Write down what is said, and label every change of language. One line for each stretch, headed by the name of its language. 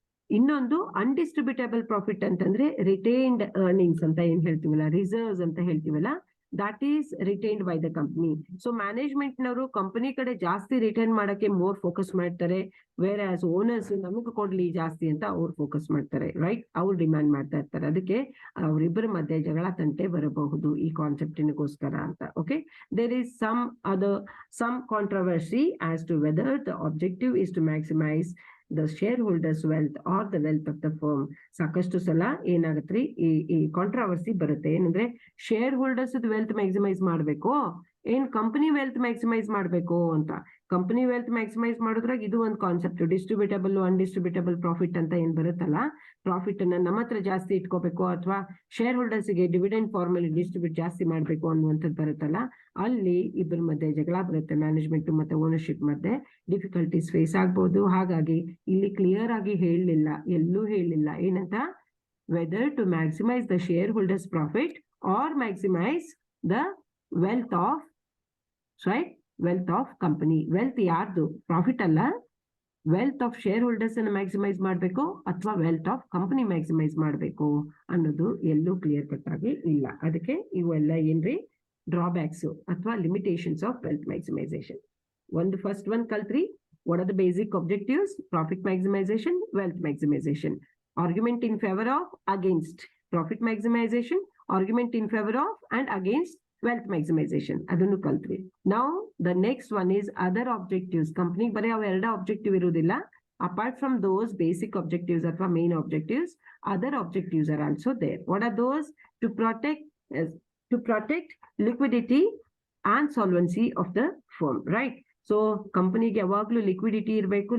Kannada: ಇನ್ನೊಂದು ಅನ್ಡಿಸ್ಟ್ರಿಬ್ಯೂಟೇಬಲ್ ಪ್ರಾಫಿಟ್ ಅಂತಂದ್ರೆ retained earnings ಅಂತ ಏನ್ ಹೇಳ್ತೀವಲ್ಲ, ರಿಸರ್ವ್ಸ್ ಅಂತ ಹೇಳ್ತೀವಲ್ಲ,
English: that is retained by the company.
Kannada: So management ನವರು ಕಂಪನಿ ಕಡೆ ಜಾಸ್ತಿ ರಿಟರ್ನ್ ಮಾಡಕ್ಕೆ ಮೋರ್ ಫೋಕಸ್ ಮಾಡ್ತಾರೆ, ವೇರ್ ಆಸ್ ಓನರ್ಸ್ ನಮಗ್ ಕೊಡ್ಲಿ ಜಾಸ್ತಿ ಅಂತ ಅವ್ರು ಫೋಕಸ್ ಮಾಡ್ತಾರೆ, ರೈಟ್? ಅವ್ರು ಡಿಮ್ಯಾಂಡ್ ಮಾಡ್ತಾ ಇರ್ತಾರೆ. ಅದಕ್ಕೆ ಅವರಿಬ್ಬರ ಮಧ್ಯೆ ಜಗಳ ತಂಟೆ ಬರಬಹುದು ಈ ಕಾನ್ಸೆಪ್ಟಿನಗೋಸ್ಕರ ಅಂತ.
English: Okay, there is some controversy as to whether the objective is to maximize the shareholders wealth or the wealth of the firm.
Kannada: ಸಾಕಷ್ಟು ಸಲ ಏನಾಗತ್ರಿ, ಈ ಕಾಂಟ್ರವರ್ಸಿ ಬರುತ್ತೆ. ಏನಂದ್ರೆ ಶೇರ್ ಹೋಲ್ಡರ್ಸ್ ವೆಲ್ತ್ ಮ್ಯಾಕ್ಸಿಮೈಸ್ ಮಾಡ್ಬೇಕು, ಏನ್ ಕಂಪನಿ ವೆಲ್ತ್ ಮ್ಯಾಕ್ಸಿಮೈಸ್ ಮಾಡ್ಬೇಕು ಅಂತ. ಕಂಪನಿ ವೆಲ್ತ್ ಮ್ಯಾಕ್ಸಿಮೈಸ್ ಮಾಡೋದ್ರಾಗ ಇದು ಒಂದು ಕಾನ್ಸೆಪ್ಟ್, ಡಿಸ್ಟ್ರಿಬ್ಯೂಟಬಲ್ ಅನ್ಡಿಸ್ಟ್ರಿಬ್ಯೂಟಬಲ್ ಪ್ರಾಫಿಟ್ ಅಂತ ಏನ್ ಬರುತ್ತಲ್ಲ, ಪ್ರಾಫಿಟ್ ಅನ್ನ ನಮ್ಮ ಹತ್ರ ಜಾಸ್ತಿ ಇಟ್ಕೋಬೇಕು ಅಥವಾ ಶೇರ್ ಹೋಲ್ಡರ್ಸ್ ಗೆ ಡಿವಿಡೆಂಡ್ ಫಾರ್ಮ್ ಅಲ್ಲಿ ಡಿಸ್ಟ್ರಿಬ್ಯೂಟ್ ಜಾಸ್ತಿ ಮಾಡ್ಬೇಕು ಅನ್ನುವಂಥದ್ದು ಬರುತ್ತಲ್ಲ, ಅಲ್ಲಿ ಇಬ್ಬರ ಮಧ್ಯೆ ಜಗಳ ಬರುತ್ತೆ, ಮ್ಯಾನೇಜ್ಮೆಂಟ್ ಮತ್ತೆ ಓನರ್ಶಿಪ್ ಮಧ್ಯೆ ಡಿಫಿಕಲ್ಟೀಸ್ ಫೇಸ್ ಆಗ್ಬಹುದು. ಹಾಗಾಗಿ ಇಲ್ಲಿ ಕ್ಲಿಯರ್ ಆಗಿ ಎಲ್ಲೂ ಹೇಳಿಲ್ಲ ಏನಂತ,
English: whether to maximise the shareholders profit or maximise the wealth of,
Kannada: right? Wealth of company. Wealth ಯಾರ್ದು? ಪ್ರಾಫಿಟ್ ಅಲ್ಲ, ವೆಲ್ತ್ ಆಫ್ ಶೇರ್ ಹೋಲ್ಡರ್ಸ್ ಅನ್ನು ಮ್ಯಾಕ್ಸಿಮೈಸ್ ಮಾಡಬೇಕು ಅಥವಾ ವೆಲ್ತ್ ಆಫ್ ಕಂಪನಿ ಮ್ಯಾಕ್ಸಿಮೈಸ್ ಮಾಡಬೇಕು ಅನ್ನೋದು ಎಲ್ಲೂ ಕ್ಲಿಯರ್ ಕಟ್ ಆಗಿ ಇಲ್ಲ. ಅದಕ್ಕೆ ಇವೆಲ್ಲ ಏನ್ರಿ ಡ್ರಾಬ್ಯಾಕ್ಸ್ ಅಥವಾ ಲಿಮಿಟೇಷನ್ಸ್ ಆಫ್ ವೆಲ್ತ್ ಮ್ಯಾಕ್ಸಿಮೈಸೇಷನ್. ಒಂದು first one ಕಲ್ತ್ರಿ,
English: what are the basic objectives? Profit maximization, wealth maximization. Argument in favor of, against profit maximization, argument in favor of and against wealth maximization.
Kannada: ಅದನ್ನು ಕಲ್ತ್ವಿ.
English: Now the next one is other objectives.
Kannada: Company ಬರೀ ಅವ ಎರಡು objective ಇರುವುದಿಲ್ಲ.
English: Apart from those basic objectives
Kannada: ಅಥವಾ
English: main objectives, other objectives are also there. What are those? To protect liquidity and solvency of the firm, right?
Kannada: So company ಗೆ ಯಾವಾಗಲೂ liquidity ಇರಬೇಕು.